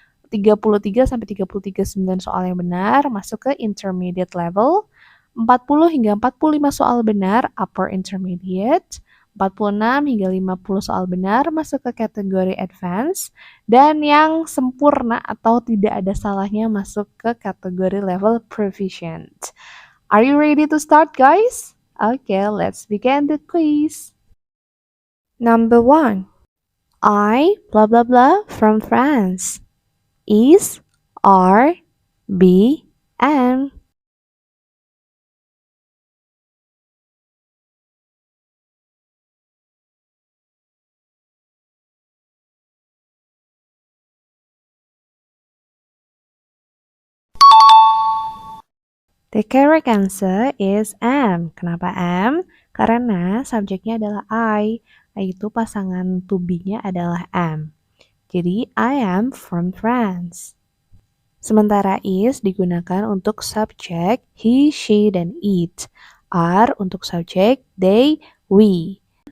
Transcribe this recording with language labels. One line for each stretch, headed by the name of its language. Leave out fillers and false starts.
Indonesian: 33 sampai 39 soal yang benar masuk ke intermediate level. 40 hingga 45 soal benar upper intermediate. 46 hingga 50 soal benar masuk ke kategori advance. Dan yang sempurna atau tidak ada salahnya masuk ke kategori level proficient.
English: Are you ready to start guys? Okay, let's begin the quiz. Number 1. I blah blah blah from France. Is, are, be, am. The correct answer is am.
Indonesian: Kenapa am? Karena subjeknya adalah I, yaitu pasangan to be-nya adalah am.
English: Jadi, I am from France.
Indonesian: Sementara is digunakan untuk subjek he, she, dan it. Are untuk subjek they, we.